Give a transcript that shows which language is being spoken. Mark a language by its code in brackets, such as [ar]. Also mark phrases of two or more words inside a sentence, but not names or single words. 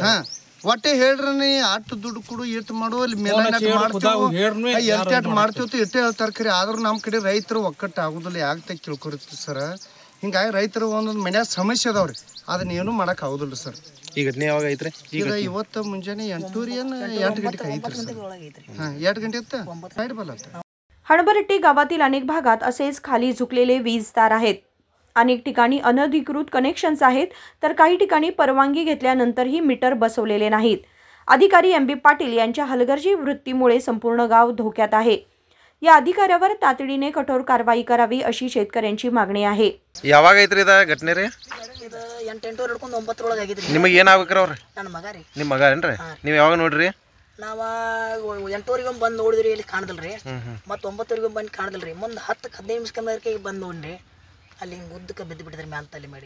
[kn] ಒಟ್ಟೆ ಹೇಳ್ರಿ ಅಟ್ಟು ದುಡ್ಡು ಕೊಡು ಇಟ್ಟು ಮಾಡು ಅಲ್ಲಿ ಮೇಲೆ ಮಾಡ್ತೀವಿ ಇಟ್ಟೆ ಹೇಳ್ತಾರ. ಖರೆ ಆದ್ರೂ ನಮ್ಮ ಕಡೆ ರೈತರು ಒಕ್ಕಟ್ಟು ಆಗುದಿಲ್ಲ. ಯಾಕೆ ತಿಳ್ಕೊರಿತ್ತು ಸರ್. ಹಿಂಗಾಗಿ ರೈತರು ಒಂದೊಂದು ಮನ್ಯಾಗ ಸಮಸ್ಯೆ ಅದಾವ್ರಿ. ಅದನ್ನ ಏನು ಮಾಡಕ್ ಆಗುದಿಲ್ಲ ಸರ್. ಈ ಘಟನೆ ಯಾವಾಗ ಐತ್ರಿ? ಈಗ ಇವತ್ತು ಮುಂಜಾನೆ 8 ಗಂಟೆಗೆ ಐತ್ರಿ ಸರ್. 8 ಗಂಟೆ [mr] हणबरट्टी गावातील अनेक भागात असेच खाली झुकलेले वीज तार आहेत. अनेक ठिकाणी अनधिकृत कनेक्शन्स आहेत, तर काही ठिकाणी परवानगी घेतल्यानंतरही मीटर बसवलेले नाहीत. अधिकारी MB पाटील यांच्या हलगर्जी वृत्तीमुळे संपूर्ण गाव धोक्यात आहे. या अधिकाऱ्यावर तातडीने कठोर कारवाई करावी अशी शेतकऱ्यांची मागणी आहे. [kn] ಯಾವಾಗ ಐತ್ರಿ ಇದ ಘಟನೆ ರೀ? 8 ಹಿಡ್ಕೊಂಡು 9 ಒಳಗೆ ಆಗಿದ್ರಿ. ನಿಮಗೆ ಏನಾಗ್ಬೇಕ್ರಿ ಅವ್ರಿ? ನನ್ನ ಮಗ ರೀ. ನಿಮ್ಮ ಮಗ ಏನ್ರಿ? ನೀವು ಯಾವಾಗ ನೋಡ್ರಿ? ನಾವ 8 ಬಂದು ನೋಡಿದ್ರಿ, ಇಲ್ಲಿ ಕಾಣದಲ್ರಿ. ಮತ್ತು 9 ಬಂದು ಕಾಣದಲ್ರಿ. ಮುಂದೆ 10-15 ನಿಮಿಷಕ್ಕೆ ಬಂದು ನೋಡ್ರಿ, ಅಲ್ಲಿ ಹಿಂಗೆ ಉದ್ದಕ್ಕೆ ಬಿದ್ದು ಬಿಟ್ಟಿದ್ರಿ ಮ್ಯಾಲ ತಲೆ ಮಾಡಿ.